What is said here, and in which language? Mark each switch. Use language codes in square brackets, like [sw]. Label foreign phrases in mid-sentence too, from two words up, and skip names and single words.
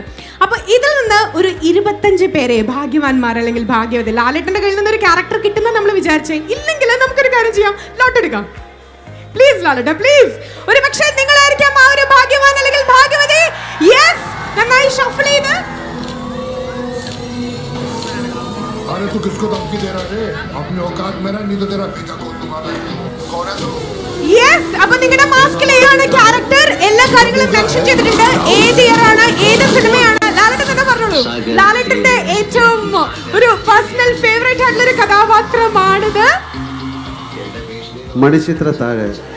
[ml] അപ്പോൾ ഇതിൽ നിന്ന് ഒരു 25 പേരെ ഭാഗ്യവാന്മാർ അല്ലെങ്കിൽ ഭാഗ്യവതി ലാലേട്ടന്റെ കയ്യിൽ നിന്ന് ഒരു ക്യാരക്ടർ കിട്ടുന്ന നമ്മൾ വിചാരിച്ചേ. ഇല്ലെങ്കിൽ നമുക്കൊരു കാര്യം ചെയ്യാം, ലോട്ടെടുക്കാം. പ്ലീസ് ലാലേട്ട, പ്ലീസ്. ഒരു പക്ഷേ നിങ്ങളായിരിക്കാം ആ ഒരു ഭാഗ്യവാൻ അല്ലെങ്കിൽ ഭാഗ്യവതി. യെസ്, നന്നായി ഷഫിൾ ചെയ്ത്. [hi] अरे तू किसको धमकी दे रहा है? अपनी औकात में ना, नहीं तो तेरा बेटा खोल दूंगा मैं. कौन है तू? [ml] യെസ്, അപ്പൊ നിങ്ങളുടെ മാസ്കിൽ ഏതാണ് ക്യാരക്ടർ, എല്ലാ കാര്യങ്ങളും മെൻഷൻ ചെയ്തിട്ടുണ്ട്. ഏത് ഇയർ ആണ്, ഏത് സിനിമയാണ്, ലാലേട്ടൻ തന്നെ പറഞ്ഞോളൂ. ലാലേട്ടന്റെ ഏറ്റവും ഒരു പേഴ്സണൽ ഫേവറേറ്റ് ആയിട്ടുള്ള ഒരു കഥാപാത്രമാണിത്. മണിച്ചിത്രത്താഴ്